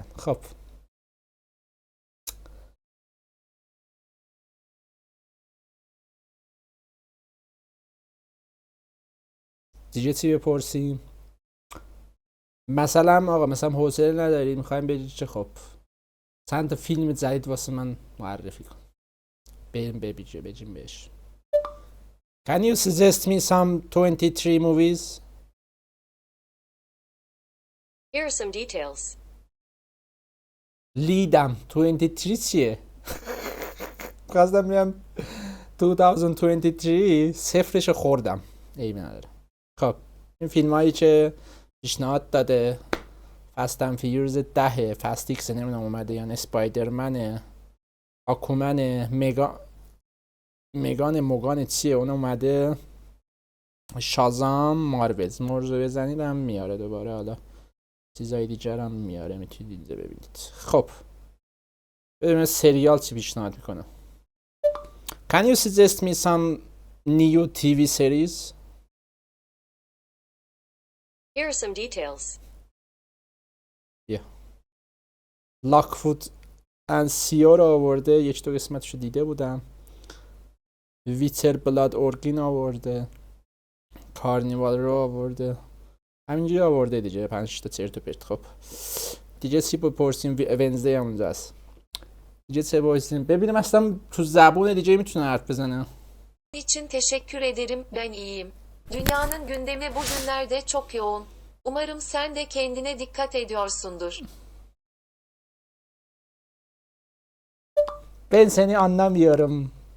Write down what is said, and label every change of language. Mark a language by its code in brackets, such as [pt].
[fa] خب دیگه چی بپرسیم؟ مثلا آقا مثلا حوصله نداری میخوایم بگید چه، خب چند تا فیلم جدید واسه من معرفی کن، بریم بگیم بهش. [en] Can you suggest me some 23 movies? Here are some details. [fa] لیدم 23 چیه؟ خواستم بگم 2023 صفرشو خوردم. ایمی نداره. خب این فیلم هایی که پیشنهاد داده فستن فیورز 10 فست ایکس نمیدونم اومده یا اسپایدرمنه، آکومنه، میگان موگان چیه اون اومده، شازام، مارولز مرزو بزنید هم میاره دوباره، حالا چیزای دیگر هم میاره میتونید دیده ببینید. خب ببینیم سریال چی پیشنهاد میکنه. [en] Can you suggest me some new TV series? Here are some details. [fa] لاکفود ان سیو رو آورده، یک دو قسمتش رو دیده بودم. ویتر بلاد اورگین آورده، کارنیوال رو آورده، همینجوری آورده دیگه 5 تا چرت و پرت. خب دیگه چی بپرسیم؟ ونزدی هم اونجا هست. دیگه چه بپرسیم ببینیم اصلا تو زبون دیگه میتونه حرف بزنه. [tr] için teşekkür ederim, ben iyiyim. Dünyanın gündemi bugünlerde çok yoğun. Umarım sen de kendine dikkat ediyorsundur. Ben seni anlamıyorum.